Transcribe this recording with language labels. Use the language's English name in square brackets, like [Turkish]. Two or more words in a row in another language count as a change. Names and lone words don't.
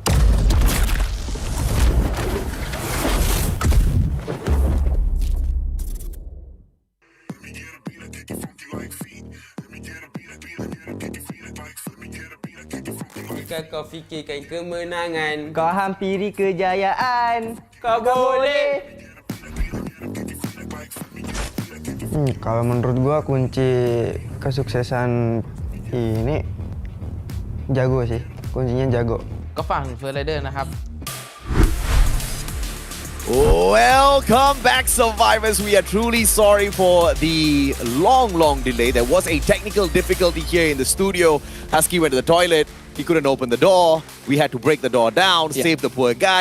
[Malay] Jika kau fikirkan kemenangan, kau hampiri kejayaan, kau boleh. [Indonesian] Kalau menurut gua kunci kesuksesan ini jago sih, kuncinya jago. [Thai] ก็ฝั่งเฟอร์ไรเดอร์นะครับ [English] Welcome back, survivors. We are truly sorry for the long delay. There was a technical difficulty here in the studio. Husky went to the toilet. He couldn't open the door. We had to break the door down, save the poor guy.